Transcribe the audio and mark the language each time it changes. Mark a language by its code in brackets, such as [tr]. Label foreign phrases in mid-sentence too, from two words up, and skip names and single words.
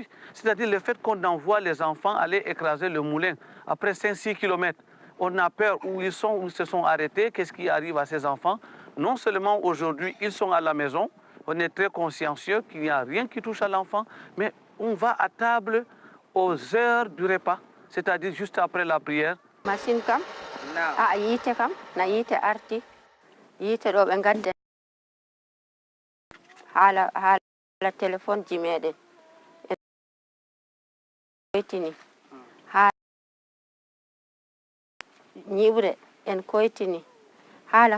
[fr] C'est-à-dire le fait qu'on envoie les enfants aller écraser le moulin après 5-6 km. On a peur où ils se sont arrêtés, qu'est-ce qui arrive à ces enfants. Non seulement aujourd'hui, ils sont à la maison, on est très consciencieux qu'il n'y a rien qui touche à l'enfant, mais on va à table aux heures du repas, c'est-à-dire juste après la prière. [ff] Machine kam a yite kam na yite arti yite ɗo ɓe gadde hala téléphone ji meɗen koytini hala ñiɓre en koytini hala